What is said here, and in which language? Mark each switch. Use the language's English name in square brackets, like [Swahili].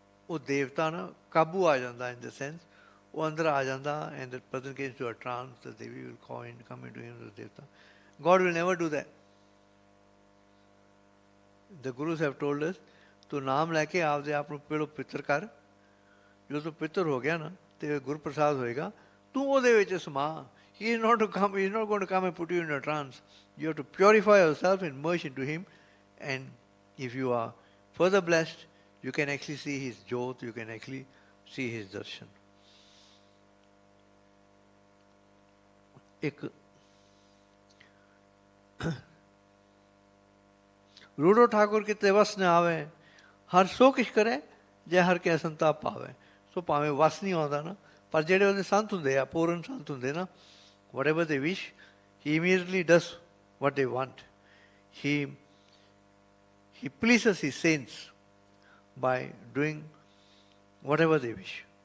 [Punjabi] ਉਹ ਦੇਵਤਾ ਨਾ ਕਾਬੂ ਆ ਜਾਂਦਾ, [English] in the sense [Punjabi] ਉਹ ਅੰਦਰ ਆ ਜਾਂਦਾ, [English] and that person gets into a trance, the Devi will come into him, the devta. God will never do that. The Gurus have told us, [Punjabi] ਤੂੰ ਨਾਮ ਲੈ ਕੇ ਆਪਦੇ ਆਪ ਨੂੰ ਪਹਿਲੋਂ ਪਿੱਤਰ ਕਰ. ਜਦੋਂ ਤੂੰ ਪਿੱਤਰ ਹੋ ਗਿਆ ਨਾ, ਤੇ ਗੁਰ ਪ੍ਰਸਾਦ ਹੋਏਗਾ, ਤੂੰ ਉਹਦੇ ਵਿੱਚ ਸਮਾ. [English] He is not going to come and put you in a trance. You have to purify yourself and merge into him, and if you are further blessed, you can actually see his jyot, you can actually see his darshan. [Punjabi] ਇੱਕ ਰੂੜੋ ਠਾਕੁਰ ਕਿਤੇ ਵਸ ਨ ਆਵੇ, ਹਰ ਸੋ ਕਿਛ ਕਰੇ ਜੇ ਹਰ ਕੇ ਸੰਤਾਪ ਪਾਵੇ. ਸੋ ਭਾਵੇਂ ਵਸ ਨਹੀਂ ਆਉਂਦਾ ਨਾ, ਪਰ ਜਿਹੜੇ ਉਹਦੇ ਸੰਤ ਹੁੰਦੇ ਆ, ਪੂਰਨ ਸੰਤ ਹੁੰਦੇ ਨਾ, [English] whatever they wish, he immediately does what they want. He He pleases his saints by doing whatever they wish.